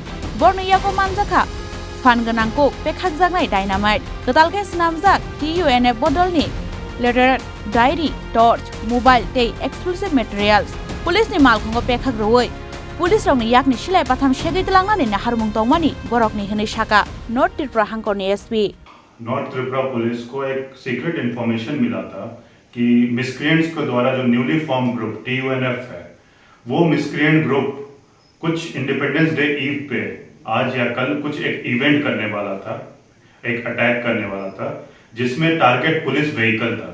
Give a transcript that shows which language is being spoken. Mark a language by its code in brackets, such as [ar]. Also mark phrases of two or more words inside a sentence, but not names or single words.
[trp] Borni Yago Manzaka Fanganangko Pekhakzagnai Dynamite Kotalke Snamzak TUNF Bodolni [en] Letter Diary Torch Mobile [trp] Tay [en] Exclusive Materials Police [trp] ni Malkongo Pekhak Roi Police Rongni Yakni Shilai Patham Shegi Telangani Naharmung Tongmani Borokni Hene Shaka North Tripura Hankor SP [hi] नॉर्थ त्रिपुरा पुलिस को एक [en] secret information [hi] मिला था कि मिसक्रिएंट्स के द्वारा जो [en] newly form group [hi] TUNF है वो [en] miscreant group [hi] कुछ [en] Independence Day eve [hi] पे आज या कल कुछ एक इवेंट करने वाला था, एक अटैक करने वाला था जिसमें [en] target police vehicle [hi] था।